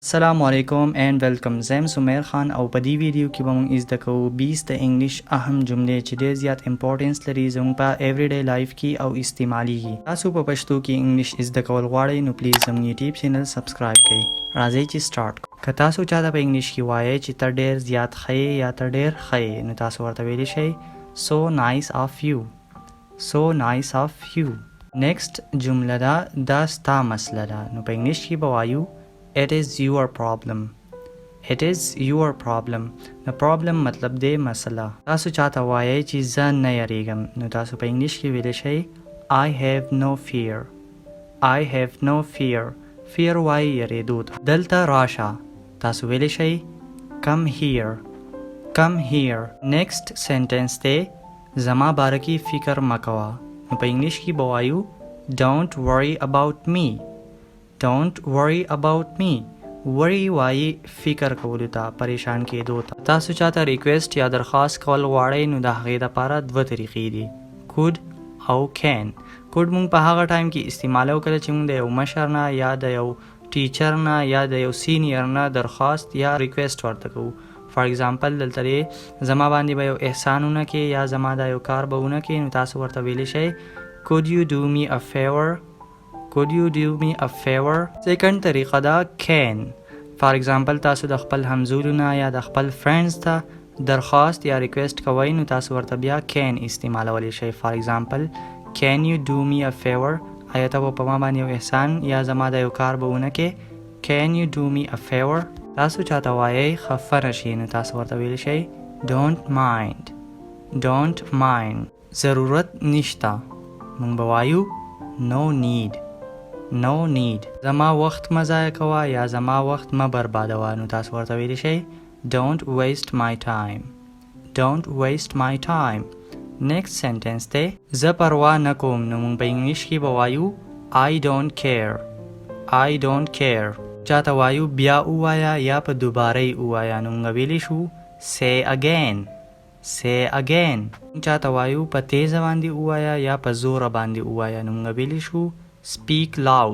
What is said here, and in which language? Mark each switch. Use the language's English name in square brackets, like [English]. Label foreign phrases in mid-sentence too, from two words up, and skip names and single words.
[Arabic] السلام علیکم [English] and welcome. [Pashto] زم سمیر خان او په دې ویډیو کې به موږ زده کوو 20 د انګلیش اهم جملې چې ډېر زیات امپورټنس لري زموږ په [English] everyday life [Pashto] کې او استعماليږي. تاسو په پښتو کې انګلیش زده کول غواړئ نو پلیز زموږ یوټیوب چینل سبسکرایب کړئ. راځئ چې سٹارټ کړو. که تاسو چاته په انګلیش کې وایي چې ته ډېر زیات ښه یا ته ډېر ښه نو تاسو ورته ویلی شئ [English] so nice of you. so nice of you. next [Pashto] جمله دا ستا مسله ده نو په انګلیش کې به وایو [English] It is your problem. It is your problem. The problem [Pashto] مطلب دی مسله. تاسو چاته وایي چې زه نه یریږم نو تاسو په انګلیش کې ویلی شئ [English] I have no fear. I have no fear. fear [Pashto] وایي یریدو ته. دلته راشه تاسو ویلی شئ [English] come here. come here. next sentence [Pashto] دی زما باره کې فکر مه کوه نو په انګلیش کې به وایو [English] Don't worry about me. Don't worry about me. [Pashto] worry وایي فکر کولو ته پریشان کېدو ته. تاسو چاته ریکویسټ یا درخواست کول غواړئ نو د هغې دپاره دوه طریقې دي could او can. could موږ په هغه ټایم کې استعمالو کله چې موږ د یو مشر نه یا د یو ټیچر نه یا د یو سینیر نه درخواست یا ریکویسټ ورته کوو. [English] for example [Pashto] دلته دی زما باندې به یو احسان ونه کې یا زما دا یو کار به ونه کې نو تاسو ورته ویلی شئ [English] could you do me a favor. Could you do me a favor. [Pashto] سیکنډ طریقه دا can. [English] for example [Pashto] تاسو د خپل همزولو نه یا د خپل فرینډز ته درخواست یا ریکویسټ کوئ نو تاسو ورته بیا can استعمالولی شئ. [English] for example can you do me a favor. [Pashto] آیا ته به په ما باندې یو احسان یا زما د یو کار به ونه کې [English] can you do me a favor. [Pashto] تاسو چاته وایئ خفه نشئ نو تاسو ورته ویلی شئ [English] don't mind. don't mind. [Pashto] ضرورت نشته موږ به وایو [English] no need. no need. [Pashto] زما وخت مه ضایع کوه یا زما وخت مه بربادوه نو تاسو ورته ویلی شئ [English] don't waste my time. don't waste my time. next sentence [Pashto] دی زه پروا نه کوم نو موږ په انګلیش کې به وایو [English] I don't care. I don't care. [Pashto] چاته وایو بیا ووایه یا په دوباره یې ووایه نو موږ ویلی شو [English] say again. say again. [Pashto] چاته وایو په تیزه باندې ووایه یا په زوره باندې ووایه نو موږ ویلی شو [English] speak loud.